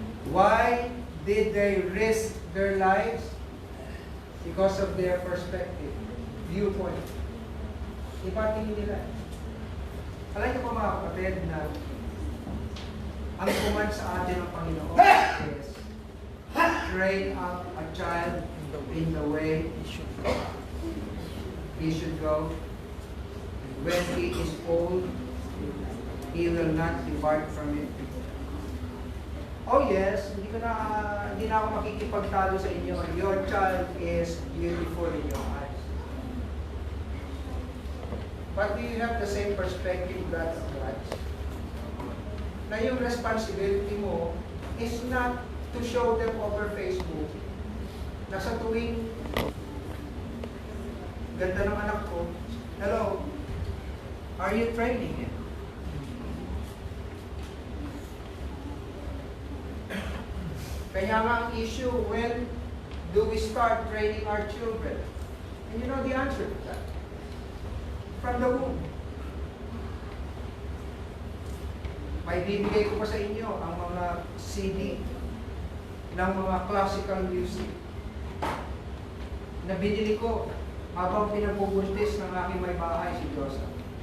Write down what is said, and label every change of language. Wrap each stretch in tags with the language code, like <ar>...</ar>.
<en>Why did they risk their lives? Because of their perspective, viewpoint.</en> <tl>Iba tingin nila. Alam niyo po mga kapatid na ang command sa atin ng Panginoon</tl> <en>is train up a child in the way he should go. When he is old, he will not depart from it.</en> <tl>Oh yes, hindi na ako makikipagtalo sa inyo.</tl> <en>Your child is beautiful in your eyes. But do you have the same perspective that of Christ?</en> <tl>Na yung responsibility mo</tl> <en>is not to show them over Facebook</en> <tl>na sa tuwing ganda ng anak ko,</tl> <en>hello, are you training it?</en> <tl>Kaya nga ang issue,</tl> <en>when do we start training our children? And you know the answer to that? From the womb.</en> <tl>May bibigay ko pa sa inyo ang mga CD ng mga classical music na binili ko habang pinagpubuntis ng aking may bahay si Joseph.</tl>